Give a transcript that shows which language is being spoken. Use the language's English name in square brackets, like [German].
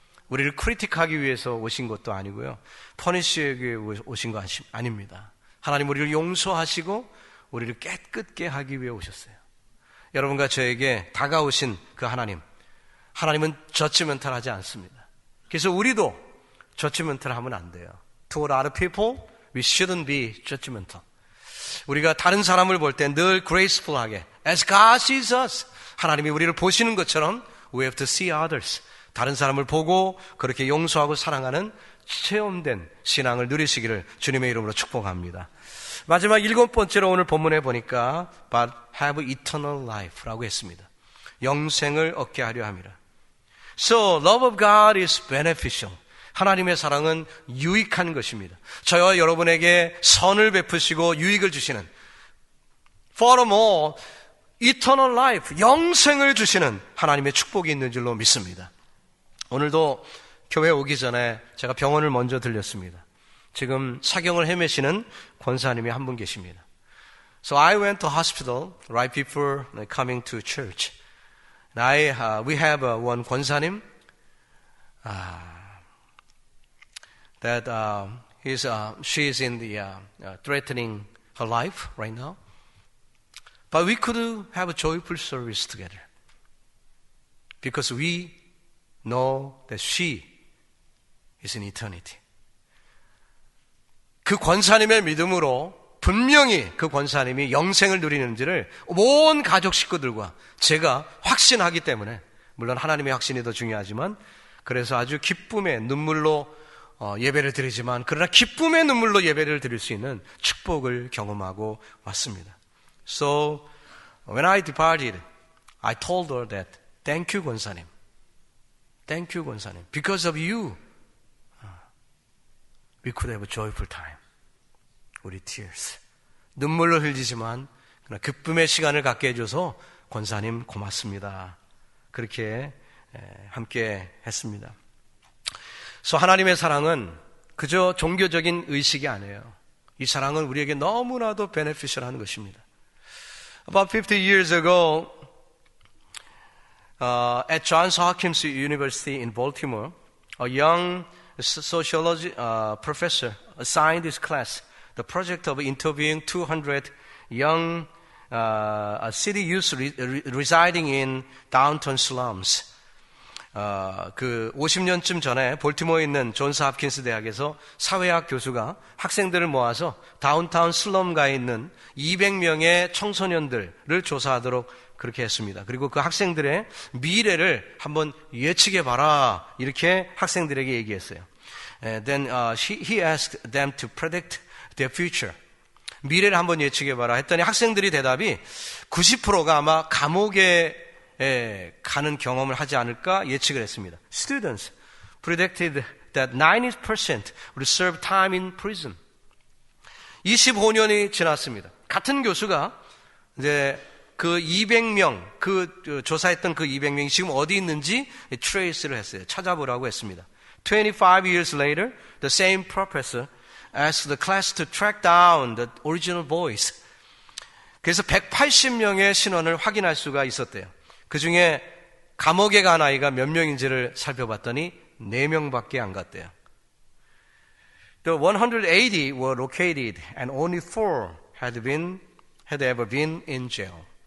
[Korean] 우리를 크리틱하기 위해서 오신 것도 아니고요. 퍼니시하기 위해 오신 거 아닙니다. 하나님 우리를 용서하시고 우리를 깨끗게 하기 위해 오셨어요. 여러분과 저에게 다가오신 그 하나님은 저지먼탈하지 않습니다. 그래서 우리도 저지먼탈하면 안 돼요. [English] Toward other people, we shouldn't be judgmental. [Korean] 우리가 다른 사람을 볼 때 늘 graceful하게, [English] as God sees us, [Korean] 하나님이 우리를 보시는 것처럼 [English] we have to see others. [Korean] 다른 사람을 보고 그렇게 용서하고 사랑하는 체험된 신앙을 누리시기를 주님의 이름으로 축복합니다. 마지막 7번째로 오늘 본문에 보니까 [English] But have eternal life [Korean] 라고 했습니다. 영생을 얻게 하려 함이라. [English] So love of God is beneficial. [Korean] 하나님의 사랑은 유익한 것입니다. 저와 여러분에게 선을 베푸시고 유익을 주시는 [English] Furthermore, eternal life, [Korean] 영생을 주시는 하나님의 축복이 있는 줄로 믿습니다. 오늘도 교회 오기 전에 제가 병원을 먼저 들렸습니다. 지금 사경을 헤매시는 권사님이 한 분 계십니다. [English] So I went to hospital right before coming to church. We have one 권사님 that she is in the threatening her life right now. But we could have a joyful service together because we know that she is in eternity. [Korean] 그 권사님의 믿음으로 분명히 그 권사님이 영생을 누리는지를 온 가족 식구들과 제가 확신하기 때문에, 물론 하나님의 확신이 더 중요하지만, 그래서 아주 기쁨의 눈물로 예배를 드리지만, 그러나 기쁨의 눈물로 예배를 드릴 수 있는 축복을 경험하고 왔습니다. [English] So when I departed, I told her that thank you 권사님, thank you 권사님, because of you we could have a joyful time. [Korean] 우리 tears, 눈물로 흘리지만 그러나 기쁨의 시간을 갖게 해줘서 권사님 고맙습니다. 그렇게 함께 했습니다. 그래서 하나님의 사랑은 그저 종교적인 의식이 아니에요. 이 사랑은 우리에게 너무나도 beneficial한 것입니다. [English] About 50 years ago, at Johns Hopkins University in Baltimore, a young sociology professor assigned his class the project of interviewing 200 young city youth residing in downtown slums. [Korean] 그 50년쯤 전에 볼티모어에 있는 존스 홉킨스 대학에서 사회학 교수가 학생들을 모아서 다운타운 슬럼가에 있는 200명의 청소년들을 조사하도록 그렇게 했습니다. 그리고 그 학생들의 미래를 한번 예측해 봐라, 이렇게 학생들에게 얘기했어요. [English] Then he asked them to predict their future. [Korean] 미래를 한번 예측해 봐라 했더니 학생들이 대답이 90%가 아마 감옥에 가는 경험을 하지 않을까 예측을 했습니다. [English] Students predicted that 90% would serve time in prison. [Korean] 25년이 지났습니다. 같은 교수가 이제 그 200명, 그 조사했던 그 200명이 지금 어디 있는지 트레이스를 했어요. 찾아보라고 했습니다. [English] 25 years later, the same professor asked the class to track down the original boys. [Korean] 그래서 180명의 신원을 확인할 수가 있었대요. 그 중에 감옥에 간 아이가 몇 명인지를 살펴봤더니 4명밖에 안 갔대요. [English] The 180 were located and only 4 had ever been in jail.